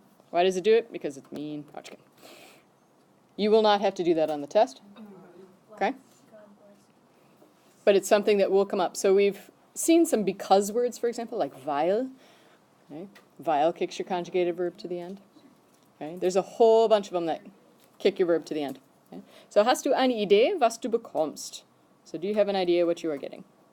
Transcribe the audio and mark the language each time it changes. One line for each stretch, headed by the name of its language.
English: Why does it do it? Because it's mean. Oh, just kidding. You will not have to do that on the test. Okay? But it's something that will come up. So we've seen some because words, for example, like weil. Okay? Weil kicks your conjugated verb to the end. Okay? There's a whole bunch of them that kick your verb to the end. Okay?
German: So hast du eine Idee, was du bekommst?
English: So do you have an idea what you are getting?